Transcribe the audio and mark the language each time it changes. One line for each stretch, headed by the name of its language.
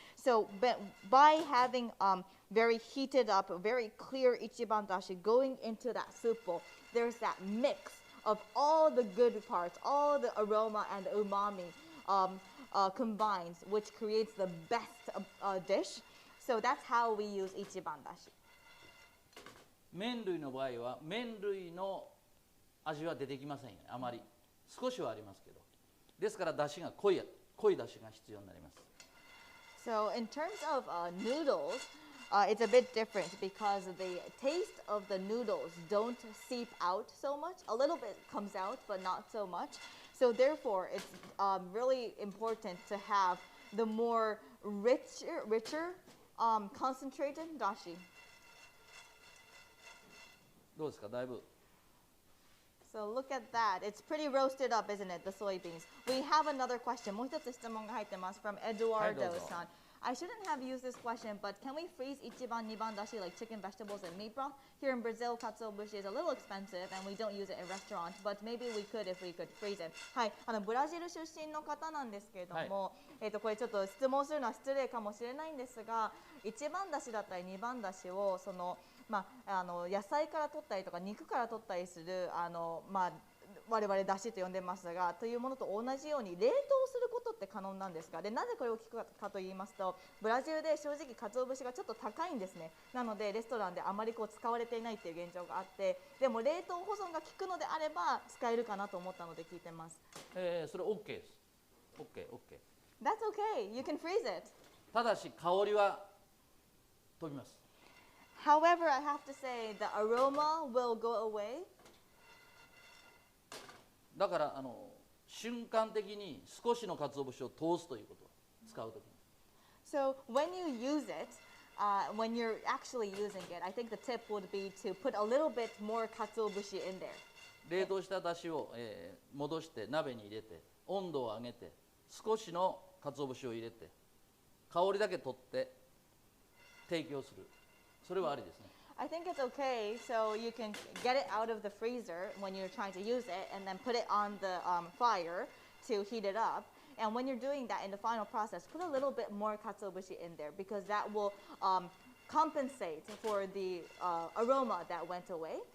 English: So by having very heated up, very clear ichiban dashi going into that soup bowl, there's that mix of all the good parts, all the aroma and umami combines, which creates the best dish. So that's how we use ichiban dashi.
Japanese: 麺類の場合は麺類の味は出てきませんよね、あまり。少しはありますけど。ですから出汁が濃い出汁が必要になります。
English: So in terms of noodles, it's a bit different because the taste of the noodles don't seep out so much. A little bit comes out, but not so much. So therefore, it's really important to have the more richer concentrated dashi.
Japanese: どうですか、だいぶ。
English: So look at that. It's pretty roasted up, isn't it, the soybeans? We have another question.
Japanese: もう一つ質問が入ってます
English: from Eduardo-san. I shouldn't have used this question, but can we freeze ichiban nibandashi like chicken, vegetables, and meat broth? Here in Brazil, katsuobushi is a little expensive, and we don't use it in restaurants, but maybe we could if we could freeze it.
Japanese: はい、ブラジル出身の方なんですけれども、これちょっと質問するのは失礼かもしれないんですが、一番だしだったり二番だしをその野菜から取ったりとか肉から取ったりする我々だしと呼んでますがというものと同じように冷凍することって可能なんですか。でなぜこれを聞くかと言いますと、ブラジルで正直鰹節がちょっと高いんですね。なのでレストランであまり使われていないっていう現状があって、でも冷凍保存が効くのであれば使えるかなと思ったので聞いてます。それ OK です。OK。
English: That's okay. You can freeze it.
Japanese: ただし香りは飛びます。
English: However, I have to say the aroma will go away.
Japanese: だから瞬間的に少しの鰹節を通すということを使うときに。
English: So when you use it, when you're actually using it, I think the tip would be to put a little bit more katsuobushi in there.
Japanese: 冷凍しただしを、戻して鍋に入れて温度を上げて少しの鰹節を入れて香りだけ取って提供する。それはありですね。
English: I think it's okay. So you can get it out of the freezer when you're trying to use it and then put it on the fire to heat it up. And when you're doing that in the final process, put a little bit more katsuobushi in there because that will compensate for the aroma that went away.